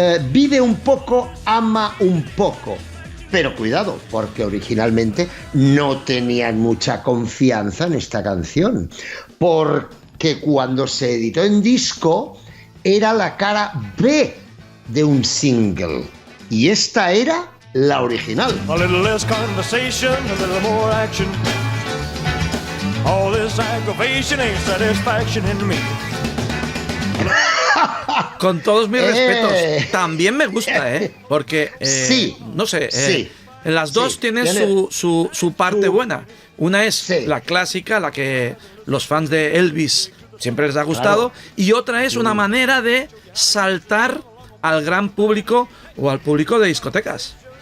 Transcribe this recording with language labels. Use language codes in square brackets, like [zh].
[es] Vive un poco, ama un poco. Pero cuidado, porque originalmente no tenían mucha confianza en esta canción. Porque cuando se editó en disco, era la cara B de un single. Y esta era la original. [en] A little less conversation, a little more action. All this aggravation ain't satisfaction in me. [es] Con todos mis respetos, también me gusta, porque, sí, no sé, las dos tienen su parte buena. Una es la clásica, la que los fans de Elvis siempre les ha gustado, y otra es una manera de saltar al gran público o al público de discotecas.